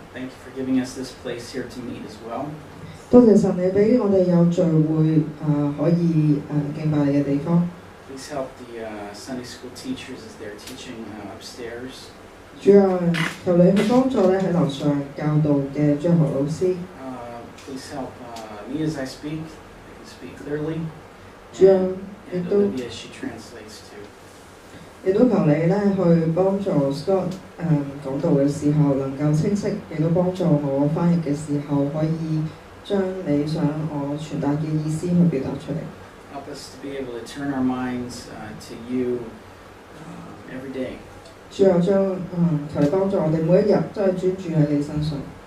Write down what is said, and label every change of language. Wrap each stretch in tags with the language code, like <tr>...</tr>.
<en>Thank you for giving us this place here to meet as well.</en> <yue>多謝神你俾我哋有聚會可以敬拜你嘅地方。</yue> <en>Please help the Sunday school teachers as they're teaching upstairs.</en> <yue>主啊，求你去幫助咧喺樓上教導嘅張學老師。</yue> <en>Please help me as I speak. I can speak clearly.</en> <yue>主啊，亦</yue> <en>And</en> <yue>都</yue> <en>Olivia, she translates too.</en> <yue>亦都求你咧去幫助 Scott 講道嘅時候能夠清晰，亦都幫助我翻譯嘅時候可以將你想我傳達嘅意思去表達出嚟。</yue> <en>Help us to be able to turn our minds to you every day.</en> <yue>主啊，求你幫助我哋每一日都係專注喺你身上。</yue>